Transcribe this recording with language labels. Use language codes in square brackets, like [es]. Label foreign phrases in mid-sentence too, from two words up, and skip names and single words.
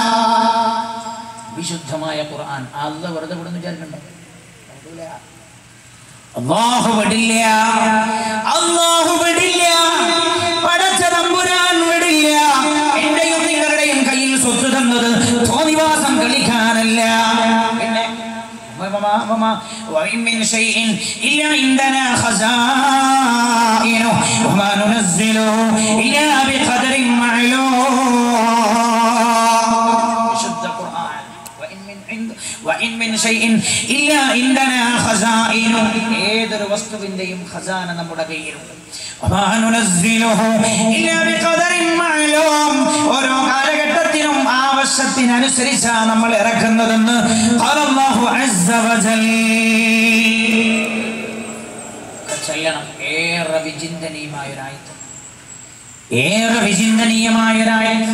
[ml] വിശുദ്ധമായ ഖുർആൻ അല്ലാഹു വെറുതെ വിടുന്നു വിചാരിക്കണ്ടോ? അല്ലാഹു വിടില്ല, അല്ലാഹു വിടില്ല, പടച്ച തമ്പുരാൻ വിടില്ല. എന്റെയും നിങ്ങളുടെയും കയ്യിൽ സ്വത്ത് തന്നത് തോന്നിവാസം കളിക്കാനല്ല. [ar] പിന്നെ وإن من شيء إلا عندنا خزائنه وما ننزله إلا بقدر معلوم. شد القرآن. وإن من شيء إلا عندنا خزائنه. [ml] ഏതൊരു വസ്തുവിന്റെയും ഖസാന നമ്മുടെ കയ്യിലുണ്ട്. [ar] وما ننزله إلا بقدر معلوم. [ml] ഓരോ കാലഘട്ടത്തിനും ആവശ്യത്തിനനുസരിച്ചാണ് നമ്മൾ ഇറക്കുന്നതെന്ന് അല്ലാഹു [ar] عز وجل. [ml] ചൊല്ലണം. ഏറെ വിചിന്തനീയമായ ഒരായത്ത്, ഏറെ വിചിന്തനീയമായ ഒരായത്ത്.